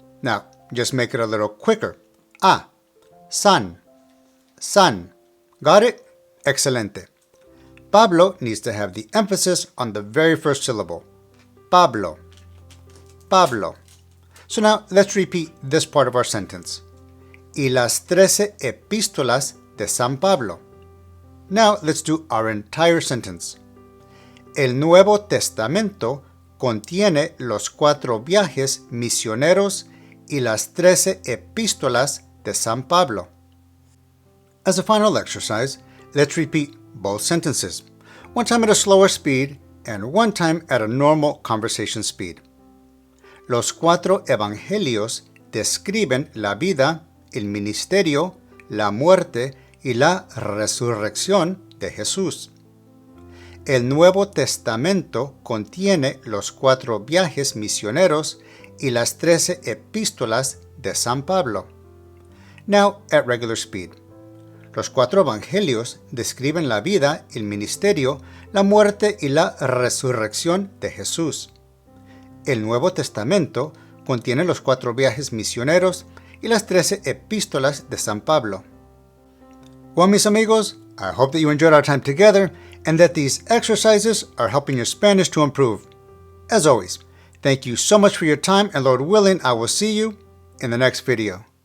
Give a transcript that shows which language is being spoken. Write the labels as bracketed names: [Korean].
[English] Now, just make it a little quicker. Ah. San. San. Got it? Excelente. Pablo needs to have the emphasis on the very first syllable. Pablo. Pablo. So now let's repeat this part of our sentence. [Spanish] Y las 13 epístolas de San Pablo. [English] Now let's do our entire sentence. [Spanish] El Nuevo Testamento contiene los 4 viajes misioneros y las 13 epístolas de San Pablo. [English] As a final exercise, let's repeat both sentences, one time at a slower speed and one time at a normal conversation speed. [Spanish] Los 4 evangelios describen la vida, el ministerio, la muerte y la resurrección de Jesús. El Nuevo Testamento contiene los 4 viajes misioneros y las 13 epístolas de San Pablo. [English] Now at regular speed. [Spanish] Los 4 evangelios describen la vida, el ministerio, la muerte y la resurrección de Jesús. El Nuevo Testamento contiene los 4 viajes misioneros y las 13 epístolas de San Pablo. [English] Well, [Spanish] mis amigos, [English] I hope that you enjoyed our time together and that these exercises are helping your Spanish to improve. As always, thank you so much for your time, and Lord willing, I will see you in the next video.